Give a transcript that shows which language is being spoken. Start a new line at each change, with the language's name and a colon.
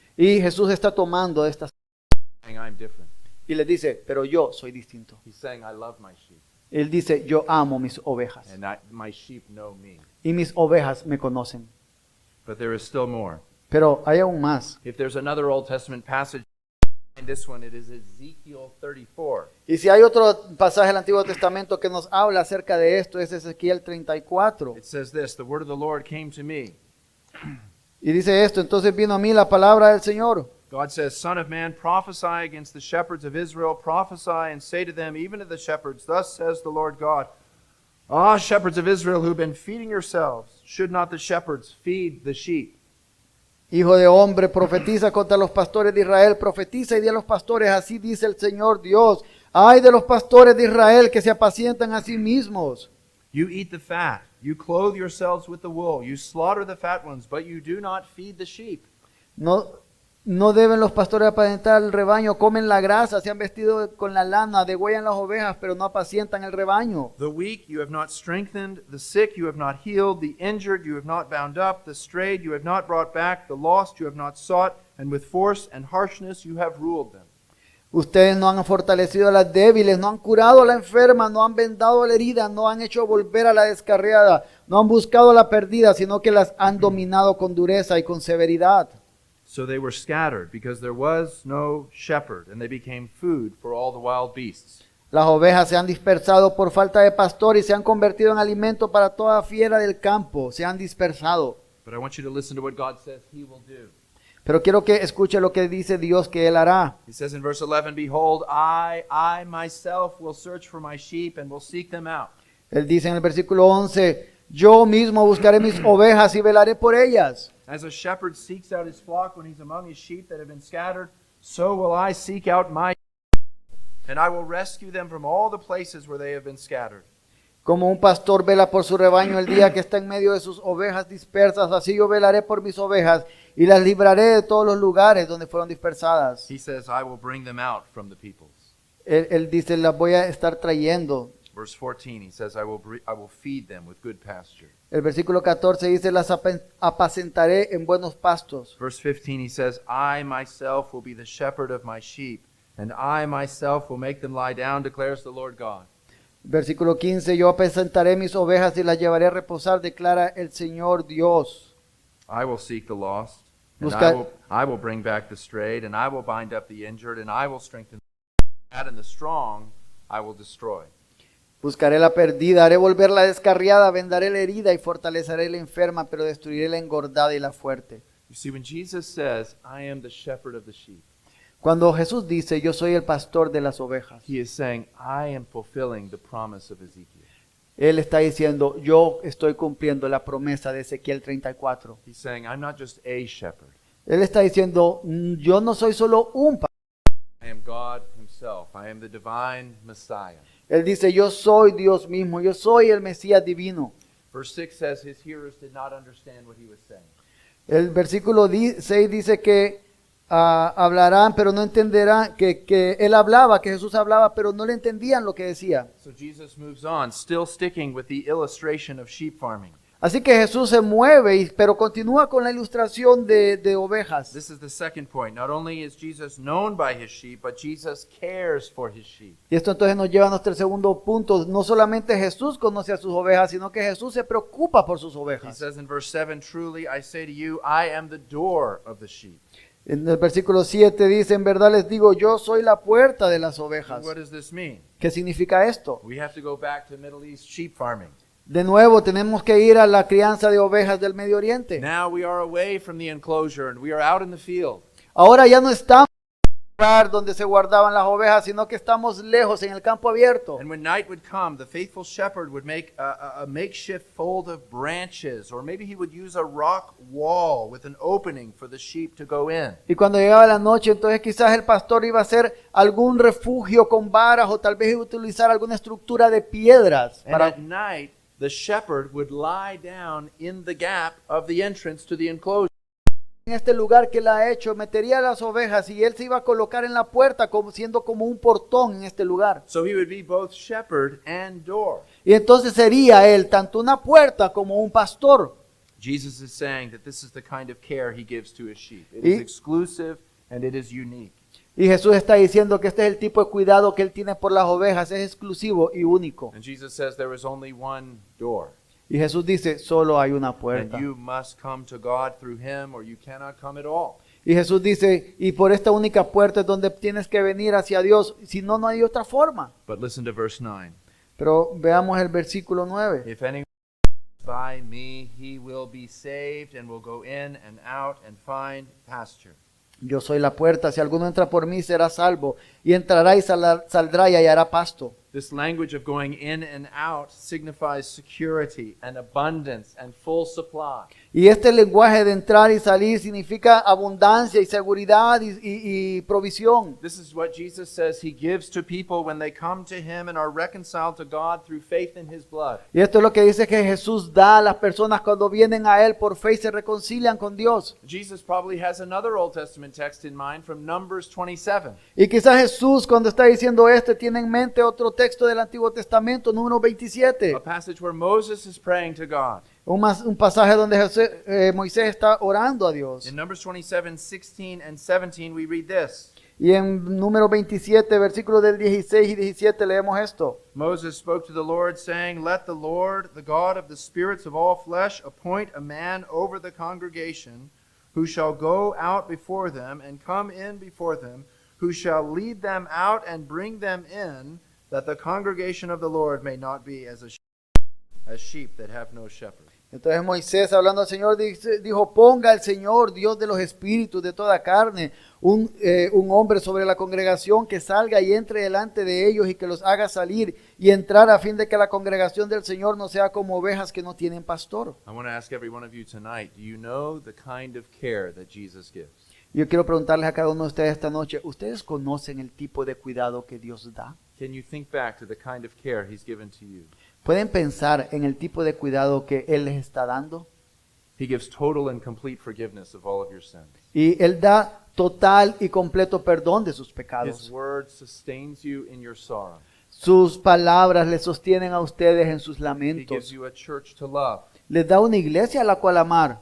Spanish: Y Jesús está tomando estas
English: saying, I'm different.
Spanish: y les dice, pero yo soy distinto.
English: He's saying, I love my sheep,
Spanish: Él dice, yo amo mis ovejas
English: and my sheep know me.
Spanish: y mis ovejas me conocen.
English: But there is still more.
Spanish: Pero hay aún más.
English: If there's another Old Testament passage, in this one it is Ezekiel 34.
Spanish: Y si hay otro pasaje del Antiguo Testamento que nos habla acerca de esto, es Ezequiel 34.
English: It says this, the word of the Lord came to me.
Spanish: Y dice esto, entonces vino a mí la palabra del Señor.
English: God says, Son of man, prophesy against the shepherds of Israel, prophesy and say to them, even to the shepherds, thus says the Lord God, Ah, shepherds of Israel who've been feeding yourselves, should not the shepherds feed the sheep?
Spanish: Hijo de hombre, profetiza contra los pastores de Israel, profetiza y di a los pastores, así dice el Señor Dios. Ay de los pastores de Israel que se apacientan a sí mismos.
English: You eat the fat, you clothe yourselves with the wool, you slaughter the fat ones, but you do not feed the sheep.
Spanish: No deben los pastores apacentar el rebaño, comen la grasa, se han vestido con la lana, degüellan las ovejas, pero no apacientan el rebaño.
English: The weak you have not strengthened, the sick you have not healed, the injured you have not bound up, the strayed you have not brought back, the lost you have not sought, and with force and harshness you have ruled them.
Spanish: Ustedes no han fortalecido a las débiles, no han curado a la enferma, no han vendado a la herida, no han hecho volver a la descarriada, no han buscado a la perdida, sino que las han dominado con dureza y con severidad.
English: So they were scattered because there was no shepherd, and they became food for all the wild beasts.
Spanish: Las ovejas se han dispersado por falta de pastor y se han convertido en alimento para toda fiera del campo, se han dispersado.
English: But I want you to listen to what God says he will do.
Spanish: Pero quiero que escuche lo que dice Dios que Él hará.
English: He says in verse 11, Behold, I myself will search for my sheep and will seek them out.
Spanish: Él dice en el versículo 11, yo mismo buscaré mis ovejas y velaré por ellas.
English: As a shepherd seeks out his flock when he's among his sheep that have been scattered, so will I seek out my sheep, and I will rescue them from all the places where they have been scattered.
Spanish: Como un pastor vela por su rebaño el día que está en medio de sus ovejas dispersas, así yo velaré por mis ovejas y las libraré de todos los lugares donde fueron dispersadas.
English: He says, I will bring them out from the peoples.
Spanish: Él dice, las voy a estar trayendo.
English: Verse 14, he says, I will feed them with good pasture.
Spanish: El versículo 14 dice, las apacentaré en buenos pastos.
English: Verse 15, he says, I myself will be the shepherd of my sheep, and I myself will make them lie down, declares the Lord God.
Spanish: Versículo 15, yo apacentaré mis ovejas y las llevaré a reposar, declara el Señor Dios.
English: I will seek the lost, and
Spanish: Busca-
English: I will bring back the strayed, and I will bind up the injured, and I will strengthen the bad and the strong I will destroy.
Spanish: Buscaré la perdida, haré volver la descarriada, vendaré la herida y fortaleceré la enferma, pero destruiré la engordada y la fuerte.
English: You see, when Jesus says, I am the shepherd of the sheep,
Spanish: Cuando Jesús dice, yo soy el pastor de las ovejas,
English: he is saying, I am fulfilling the promise of Ezekiel.
Spanish: Él está diciendo, yo estoy cumpliendo la promesa de Ezequiel 34.
English: He's saying, I'm not just a shepherd.
Spanish: Él está diciendo, yo no soy solo un pastor.
English: I am God himself. I am the divine Messiah.
Spanish: Él dice, yo soy Dios mismo, yo soy el Mesías divino.
English: Verse 6 says his hearers did not understand what he was saying.
Spanish: El versículo 6 dice que hablarán, pero no entenderán, que él hablaba, que Jesús hablaba, pero no le entendían lo que decía.
English: So Jesus moves on, still sticking with the illustration of sheep farming.
Spanish: Así que Jesús se mueve, pero continúa con la ilustración de ovejas.
English: This is the second point. Not only is Jesus known by his sheep, but Jesus cares for his sheep.
Spanish: Y esto entonces nos lleva a nuestro segundo punto. No solamente Jesús conoce a sus ovejas, sino que Jesús se preocupa por sus
English: He
Spanish: ovejas.
English: says in verse 7, truly I say to you, I am the door of the sheep.
Spanish: En el versículo 7 dice, en verdad les digo, yo soy la puerta de las ovejas.
English: What does this mean?
Spanish: ¿Qué significa esto?
English: We have to go back to Middle East sheep farming.
Spanish: De nuevo, tenemos que ir a la crianza de ovejas del Medio Oriente.
English: Now we are away from the enclosure and we are out in the field.
Spanish: Ahora ya no estamos en el lugar donde se guardaban las ovejas, sino que estamos lejos en el campo abierto.
English: And when night would come, the faithful shepherd would make a makeshift fold of branches, or maybe he would use a rock wall with an opening for the sheep to go in.
Spanish: Y cuando llegaba la noche, entonces quizás el pastor iba a hacer algún refugio con varas o tal vez iba a utilizar alguna estructura de piedras.
English: And at night, the shepherd would lie down in the gap of the entrance to the enclosure.
Spanish: En este lugar que él ha hecho, metería las ovejas y él se iba a colocar en la puerta como siendo como un portón en este lugar.
English: So he would be both shepherd and door.
Spanish: Y entonces sería él tanto una puerta como un pastor.
English: Jesus is saying that this is the kind of care he gives to his sheep. It is exclusive and it is unique.
Spanish: Y Jesús está diciendo que este es el tipo de cuidado que él tiene por las ovejas, es exclusivo y único.
English: And Jesus says there is only one door.
Spanish: Y Jesús dice, solo hay una puerta.
English: And you must come to God through him or you cannot come at all.
Spanish: Y Jesús dice, y por esta única puerta es donde tienes que venir hacia Dios, si no, no hay otra forma.
English: But listen to verse 9.
Spanish: Pero veamos el versículo 9.
English: If anyone by me, he will be saved and will go in and out and find pasture.
Spanish: Yo soy la puerta, si alguno entra por mí será salvo, y entrará y saldrá y hallará pasto.
English: This language of going in and out signifies security and abundance and full supply.
Spanish: Y este lenguaje de entrar y salir significa abundancia y seguridad y provisión.
English: This is what Jesus says he gives to people when they come to him and are reconciled to God through faith in his blood.
Spanish: Y esto es lo que dice que Jesús da a las personas cuando vienen a Él por fe y se reconcilian con Dios.
English: Jesus probably has another Old Testament text in mind from Numbers 27.
Spanish: Y quizás Jesús cuando está diciendo esto tiene en mente otro texto del Antiguo Testamento, número 27.
English: A passage where Moses is praying to God.
Spanish: Un pasaje donde Moisés está orando a Dios.
English: In Numbers 27, 16 and 17 we read this.
Spanish: Y en número 27, versículos del 16 y 17 leemos esto.
English: Moses spoke to the Lord, saying, Let the Lord, the God of the spirits of all flesh, appoint a man over the congregation, who shall go out before them and come in before them, who shall lead them out and bring them in, that the congregation of the Lord may not be as sheep that have no shepherd.
Spanish: Entonces Moisés, hablando al Señor, dijo, ponga el Señor, Dios de los espíritus de toda carne, un hombre sobre la congregación que salga y entre delante de ellos y que los haga salir y entrar a fin de que la congregación del Señor no sea como ovejas que no tienen pastor.
English: I want to ask every one of you tonight, do you know the kind of care that Jesus gives?
Spanish: Yo quiero preguntarles a cada uno de ustedes esta noche, ¿ustedes conocen el tipo de cuidado que Dios da?
English: Can you think back to the kind of care he's given to you?
Spanish: ¿Pueden pensar en el tipo de cuidado que Él les está dando?
English: He gives total and complete forgiveness of all of your sins.
Spanish: Y Él da total y completo perdón de sus
English: His
Spanish: pecados.
English: word sustains you in your sorrow.
Spanish: Sus palabras les sostienen a ustedes en sus
English: He gives
Spanish: lamentos.
English: you a church to love.
Spanish: Les da una iglesia a la cual amar.